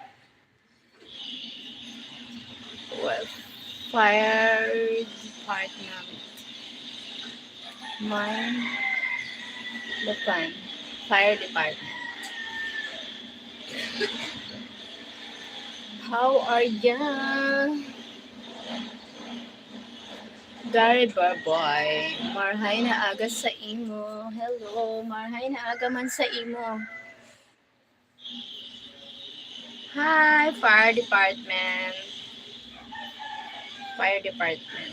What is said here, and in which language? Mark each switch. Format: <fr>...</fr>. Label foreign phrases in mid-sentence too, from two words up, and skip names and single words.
<en>Well, fire department. Mine, the fun. Fire department. How are ya? Gary Barboy.</en> <bik>Marhay na aga sa imo. Hello, marhay na aga man sa imo.</bik> <en>Hi, fire department. Fire department.</en>